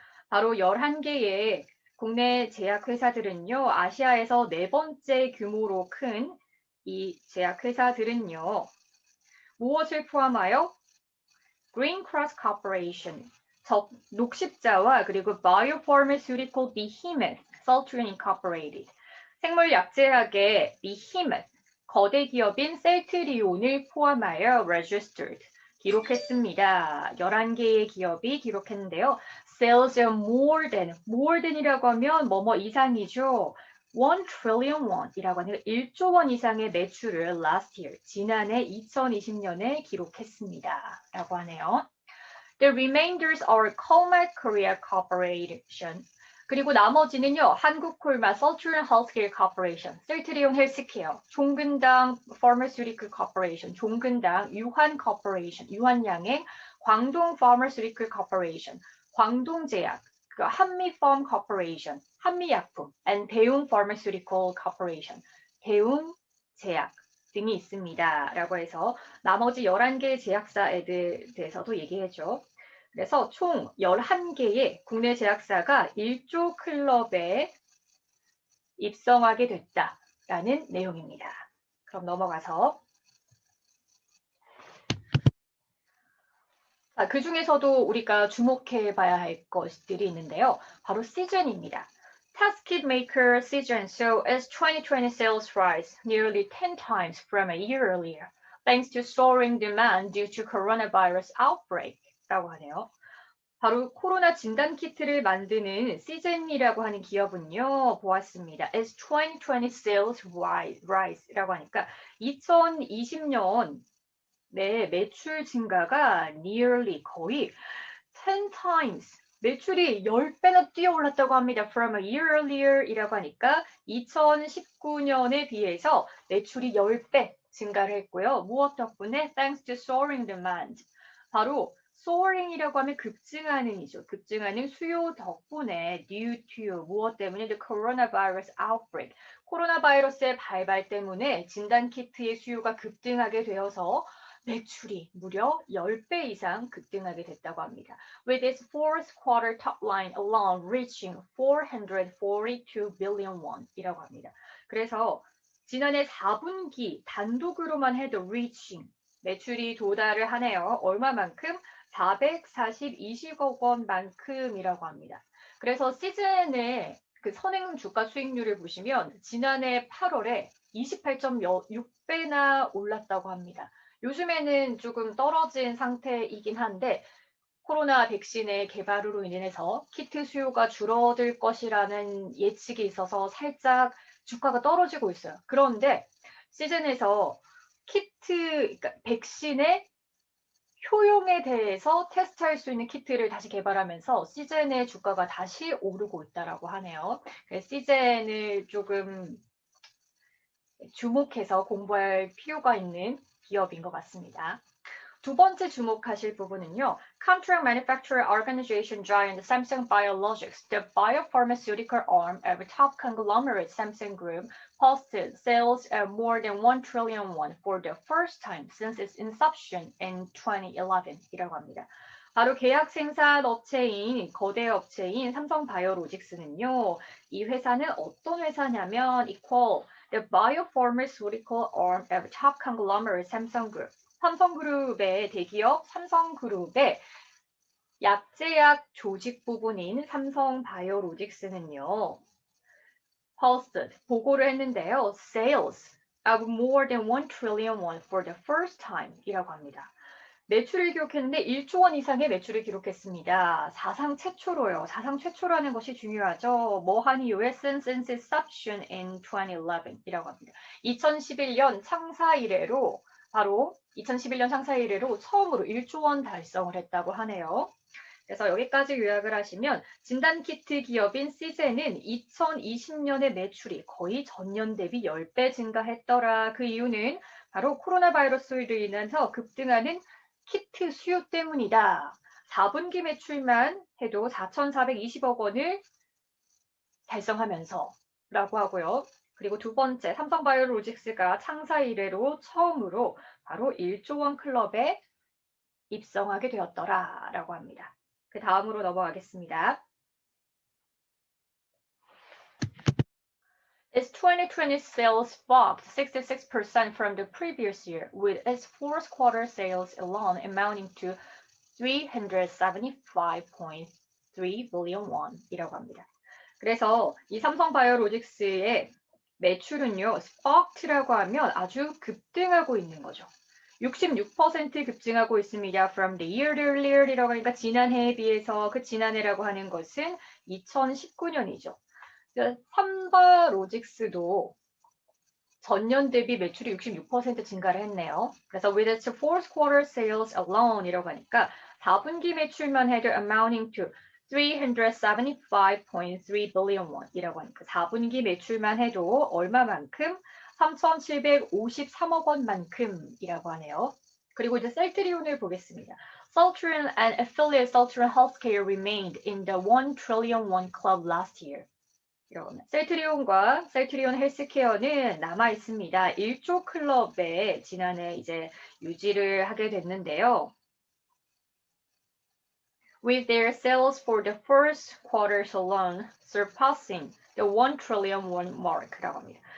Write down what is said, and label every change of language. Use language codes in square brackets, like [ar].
[ko] 바로 11개의 국내 제약회사들은요, 아시아에서 네 번째 규모로 큰 이 제약회사들은요, 무엇을 포함하여 Green Cross Corporation, 녹십자와 그리고 [en] biopharmaceutical behemoth Celltrion Incorporated, [ko] 생물약제약의 behemoth, 거대 기업인 셀트리온을 포함하여 [en] registered, [ko] 기록했습니다. 11개의 기업이 기록했는데요. [en] Sales of more than [ko] 이라고 하면 뭐뭐 이상이죠. [en] 1 trillion won [ko] 이라고 하는 1조 원 이상의 매출을 [en] last year, [ko] 지난해 2020년에 기록했습니다. 라고 하네요. [en] The remainders are Colmed Korea Corporation. [ko] 그리고 나머지는요. 한국콜마 Celltrion Healthcare Corporation, 셀트리온 헬스케어, 종근당 Pharmaceutical Corporation, 종근당 유한 Corporation, 유한양행, 광동 Pharmaceutical Corporation, 광동제약, 한미팜 Corporation, 한미약품, and 대웅 Pharmaceutical Corporation, 대웅제약 등이 있습니다. 라고 해서 나머지 11개의 제약사에 대해서도 얘기해줘. 그래서 총 11개의 국내 제약사가 1조 클럽에 입성하게 됐다라는 내용입니다. 그럼 넘어가서 그 중에서도 우리가 주목해 봐야 할 것들이 있는데요. 바로 시즌입니다. [en] Test kit maker Seagen saw its 2020 sales rise nearly 10 times from a year earlier, thanks to soaring demand due to coronavirus outbreak라고 하네요. [ko] 바로 코로나 진단키트를 만드는 시즌이라고 하는 기업은요, 보았습니다. [en] Its 2020 sales rise라고 [ko] 하니까 2020년 네, 매출 증가가 nearly 거의 [en] 10 times [ko] 매출이 10배나 뛰어 올랐다고 합니다. [en] From a year earlier [ko] 이라고 하니까 2019년에 비해서 매출이 10배 증가를 했고요. 무엇 덕분에? [en] Thanks to soaring demand. [ko] 바로 soaring이라고 하면 급증하는 이죠. 급증하는 수요 덕분에 [en] due to [ko] 무엇 때문에? [en] The coronavirus outbreak. [ko] 코로나 바이러스의 발발 때문에 진단키트의 수요가 급등하게 되어서 매출이 무려 10배 이상 급등하게 됐다고 합니다. [en] With its fourth quarter top line alone reaching 442 billion won [ko] 이라고 합니다. 그래서 지난해 4분기 단독으로만 해도 reaching 매출이 도달을 하네요. 얼마만큼? 420억 원만큼이라고 합니다. 그래서 시즌의 그 선행 주가 수익률을 보시면 지난해 8월에 28.6배나 올랐다고 합니다. 요즘에는 조금 떨어진 상태이긴 한데 코로나 백신의 개발으로 인해서 키트 수요가 줄어들 것이라는 예측이 있어서 살짝 주가가 떨어지고 있어요. 그런데 시즌에서 그러니까 백신의 효용에 대해서 테스트할 수 있는 키트를 다시 개발하면서 시즌의 주가가 다시 오르고 있다라고 하네요. 시즌을 조금 주목해서 공부할 필요가 있는 기업인 것 같습니다. 두 번째 주목하실 부분은요. [en] Contract Manufacturer Organization giant Samsung Biologics, the biopharmaceutical arm of top conglomerate Samsung Group, posted sales of more than 1 trillion won for the first time since its inception in 2011 이라고 합니다. [ko] 바로 계약 생산 업체인 거대 업체인 삼성바이오로직스는요. 이 회사는 어떤 회사냐면 [en] equal the biopharmaceutical arm of top conglomerate Samsung Group. [ko] 삼성그룹의 대기업 삼성그룹의 약제약 조직 부분인 삼성바이오로직스는요. [en] posted [ko] 보고를 했는데요. [en] sales of more than 1 trillion won for the first time [ko] 이라고 합니다. 매출을 기록했는데 1조 원 이상의 매출을 기록했습니다. 사상 최초로요. 사상 최초라는 것이 중요하죠. 뭐한 이후에 [en] since inception in 2011 [ko] 이라고 합니다. 2011년 창사 이래로 바로 2011년 창사 이래로 처음으로 1조 원 달성을 했다고 하네요. 그래서 여기까지 요약을 하시면 진단키트 기업인 시젠은 2020년의 매출이 거의 전년 대비 10배 증가했더라. 그 이유는 바로 코로나 바이러스로 인해서 급등하는 키트 수요 때문이다. 4분기 매출만 해도 4,420억 원을 달성하면서 라고 하고요. 그리고 두 번째, 삼성바이오로직스가 창사 이래로 처음으로 바로 1조 원 클럽에 입성하게 되었더라라고 합니다. 그 다음으로 넘어가겠습니다. [en] Its 2020 sales dropped 66% from the previous year, with its fourth quarter sales alone amounting to 375.3 billion won 이라고 합니다. [ko] 그래서 이 삼성바이오로직스의 매출은요, 스파크라고 하면 아주 급등하고 있는 거죠. 66% 급증하고 있습니다. [en] From the year earlier [ko] 이라고 하니까 지난해에 비해서 그 지난해라고 하는 것은 2019년이죠. 삼바로직스도 전년 대비 매출이 66% 증가를 했네요. 그래서 [en] with its fourth quarter sales alone [ko] 이라고 하니까 4분기 매출만 해도 [en] amounting to 375.3 billion won [ko] 이라고 하니까 4분기 매출만 해도 얼마만큼? 3,753억 원만큼이라고 하네요. 그리고 이제 셀트리온을 보겠습니다. [en] Celltrion and affiliate Celltrion Healthcare remained in the 1 trillion won club last year. [ko] 셀트리온과 셀트리온 헬스케어는 남아 있습니다. 1조 클럽에 지난해 이제 유지를 하게 됐는데요. [en] With their sales for the first quarter alone surpassing the 1 trillion won mark라고 합니다.